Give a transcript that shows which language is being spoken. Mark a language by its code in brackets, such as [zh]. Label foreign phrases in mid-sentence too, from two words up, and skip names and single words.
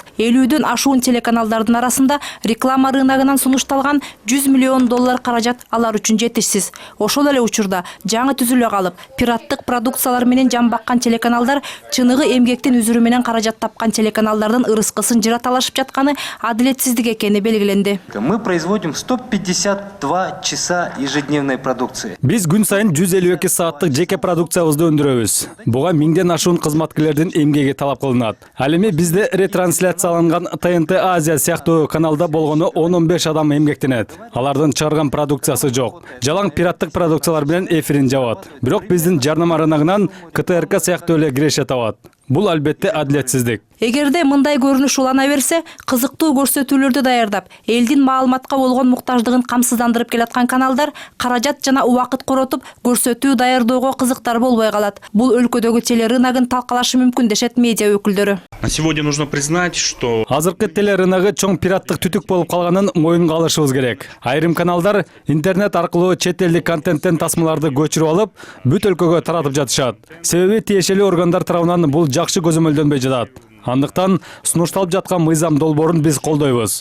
[ky] 50дөн ашуун телеканалдардын арасында реклама рыногунан сунушталган $100 миллион каражат алар үчүн жетишсиз. Ошол эле учурда жаңы түзүлө калып, пираттык продукциялар менен жан баккан телеканалдар чыныгы эмгектин үзүрү менен каражат тапкан телеканалдардын ырыскысын жыра талашып жатканы адилетсиздик экени белгиленди. [ru] Мы производим 152 часа ежедневной продукции. [ky] Биз күн сайын 152 сааттык жеке продукциябызды өндүрөбүз. Буга 1000ден ашуун кызматкерлердин эмгеги талап кылынат. Ал эми бизде ретрансляцияланган ТНТ Азия сыяктуу каналда болгону 10-15 адам эмгектенет. Алардын чыгарган продукциясы жок. Жалаң пираттык продукциялар менен эфирин жабат. Бирок биздин жарнама рыногунан КТРК сыяктуу эле киреше табат. Бул албетте адилетсиздик. Эгерде мындай көрүнүш улана берсе, кызыктуу көрсөтүүлөрдү даярдап, элдин маалыматка болгон муктаждыгын камсыздандырып келаткан каналдар каражат жана убакыт коротуп, көрсөтүү даярдоого кызыктар болбой калат. Бул өлкөдөгү телерыногун талкалашы мүмкүн дешет медиа өкүлдөрү. [ru] На сегодня нужно признать, что [ky] азыркы телерыногу чоң пираттык түтүк болуп калганын моюнга алышыбыз керек. Айрым каналдар интернет аркылуу чет элдик контенттен тасмаларды көчүрүп алып, бүт өлкөгө таратып жатышат. Себеби тиешелүү органдар тарабынан бул жакшы көзөмөлдөнбөй жатат. Андыктан сунушталып жаткан мыйзам долбоорун биз колдойбуз.